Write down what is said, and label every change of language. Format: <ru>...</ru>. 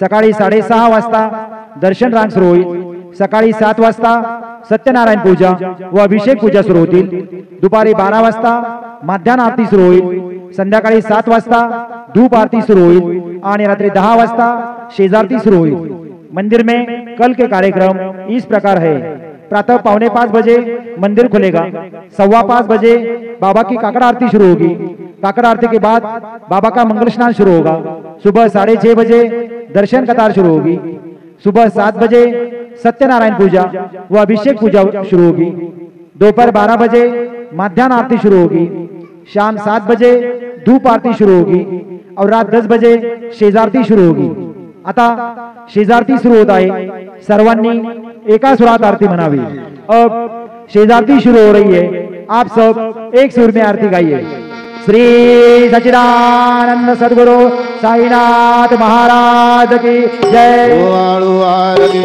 <mr>सकाळी 6:30 वाजता दर्शन रांग सुरू होईल। सकाळी 7 वाजता सत्यनारायण पूजा व अभिषेक पूजा सुरू होतील। दुपारी 12 वाजता मध्यान्ह आरती सुरू होईल। संध्याकाळी 7 वाजता धूप आरती सुरू होईल आणि रात्री 10 वाजता शेजारती सुरू होईल।</mr> <hi>मंदिर में कल के कार्यक्रम इस प्रकार है। प्रातः 4:45 बजे मंदिर खुलेगा। 5:15 बजे बाबा की काकड़ आरती शुरू होगी। काकड़ आरती के बाद बाबा का मंगल स्नान शुरू होगा। सुबह 6:30 बजे दर्शन कतार शुरू होगी। सुबह 7 बजे सत्यनारायण पूजा व अभिषेक पूजा शुरू होगी। दोपहर 12 बजे मध्यान्ह आरती शुरू होगी। शाम 7 बजे धूप आरती शुरू होगी और रात 10 बजे शेजारती शुरू होगी।</hi> <mr>आता शेजारती सुरू होत आहे। सर्वांनी एका सुरात आरती म्हणावी।</mr> <hi>अब शेजारती शुरू हो रही है। आप सब एक सुर में आरती गाइए। श्री सच्चिदानंद सद्गुरु साईनाथ महाराज की जय।</hi>